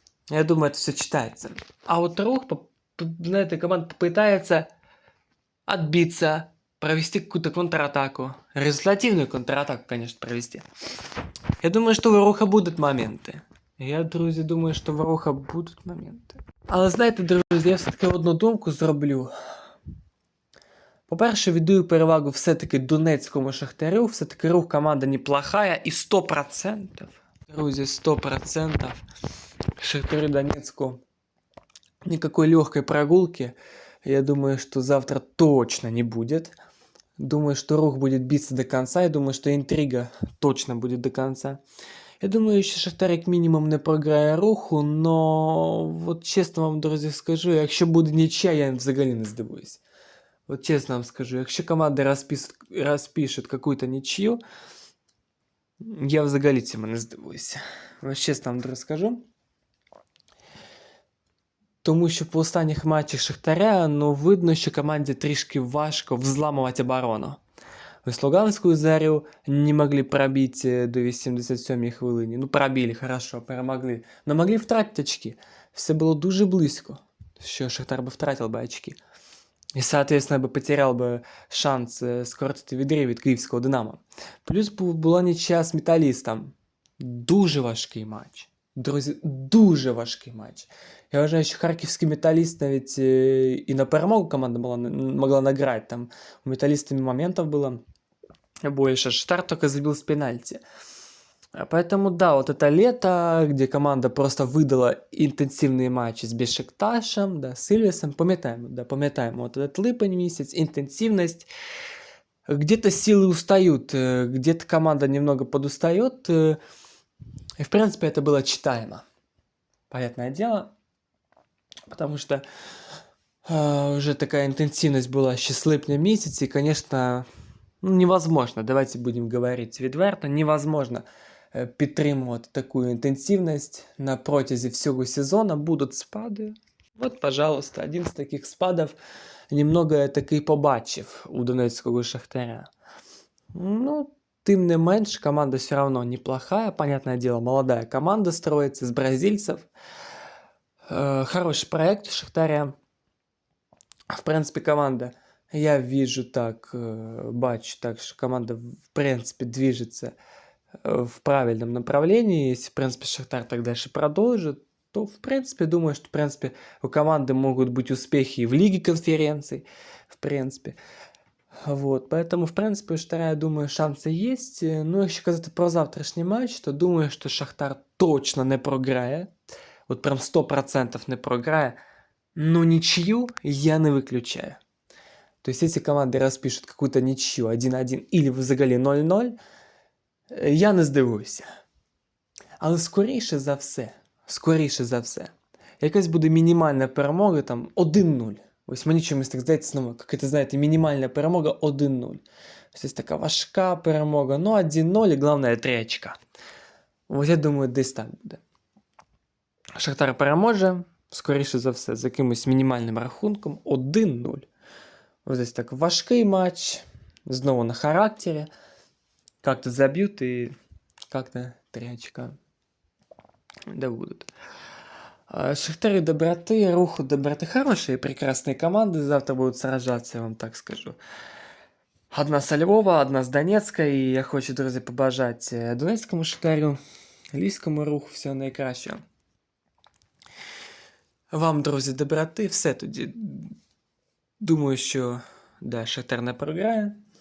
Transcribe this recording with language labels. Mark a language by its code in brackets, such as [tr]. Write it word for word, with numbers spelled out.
[ru] Я думаю, это все читается. А вот рух, поп- п- знаете, команда попытается отбиться, провести какую-то контратаку. Результативную контратаку, конечно, провести. [uk] Я думаю, що в Руха будуть моменти. Я, друзі, думаю, що в Руха будуть моменти. Але знаєте, друзі, я все-таки одну думку зроблю. По-перше, віддаю перевагу все-таки донецькому шахтарю. [ru] Все-таки рух команда неплохая і сто процентів. [uk] Друзі, сто процентів шахтарю Донецьку [ru] никакой легкой прогулки. Я думаю, что завтра точно не будет. Думаю, что рух будет биться до конца. Я думаю, что интрига точно будет до конца. [uk] Я думаю, що Шахтарик мінімум не програє руху, но от чесно вам, друзі, скажу, якщо буде нічия, я взагалі не здивуюсь. От чесно вам скажу, якщо команда розпис... розпишет [ru] какую-то [uk] нічию, я взагалі цьому не здивуюся. От чесно вам, друзі, скажу. Тому що по останніх матчах Шахтаря, ну, видно, що команді трішки важко взламувати оборону. Ось Луганську Зарю не могли пробить э, до вісімдесят сьомої хвилини. [ru] Ну, пробили, хорошо, [uk] перемогли. Но могли втратити очки. Все було дуже близько, що Шахтар би втратив би очки. І, [ru] соответственно, [uk] би потеряв би шанс э, скоротити відрив від київського Динамо. Плюс бу- була нічия з металістом. Дуже важкий матч. Друзі, дуже важкий матч. Я вважаю, що харківський металіст навіть е, і на перемогу команда була, могла награти. Там у металістів моментів було больше. [ru] Штар только забил с пенальти. А Поэтому, да, вот это лето, где команда просто выдала интенсивные матчи с Бешикташем, да, с Ильвесом, пометаем, да, пометаем вот этот липень месяц, интенсивность. Где-то силы устают, э, где-то команда немного подустает. э, И, в принципе, это было читаемо, понятное дело, потому что э, уже такая интенсивность была еще с липня месяца, и, конечно, ну, невозможно, [uk] давайте будемо говорити відверто, [ru] невозможно е, [uk] підтримувати таку інтенсивність на протязі всього сезону. Будуть спади. От, пожалуйста, один з таких спадів немного я таки побачив у донецького Шахтаря. [ru] Ну, [uk] тим не менш, [ru] команда все равно неплохая, понятное дело, молодая команда строится из бразильцев. [uk] Э, Хороший проект у Шахтаря. В принципі, команда. [ru] Я вижу так, э, [uk] бачу так, [ru] что команда, в принципе, движется э, в правильном направлении. Если, в принципе, Шахтар так дальше продолжит, то, в принципе, думаю, что, в принципе, у команды могут быть успехи и в Лиге конференций, в принципе. Вот, поэтому, в принципе, у Шахтара, я думаю, шансы есть. [uk] Э, Ну, якщо казати про завтрашній матч, то думаю, що Шахтар точно не програє. От прям сто процентів не програє. [ru] Но ничью я не выключаю. То есть, если команды распишут какую-то ничью один один или взагалі ноль ноль, е, [uk] я не здивуюся. Але скоріше за все, скоріше за все, якась буде мінімальна перемога там один нуль. Ось мені чомусь так здається, знову, як це знаєте, мінімальна перемога один нуль. Ось така важка перемога, ну один нуль і головне три очка. Ось я думаю, десь так буде. Шахтар переможе, скоріше за все, з якимось мінімальним рахунком один нуль. Ось десь так важкий матч, знову на характері. Как-то заб'ють і как-то три очка. [ru] Да будут. А, Шахтеры доброты, Руху доброты хорошие, прекрасные команды. Завтра будут сражаться, я вам так скажу. Одна со Львова, одна с Донецка. И я хочу, [uk] друзі, побажать е, Донецькому Шахтарю, Львівському Руху всього найкращого. Вам, друзі, доброти, все тоді. Думаю, що да, Шахтар не програє.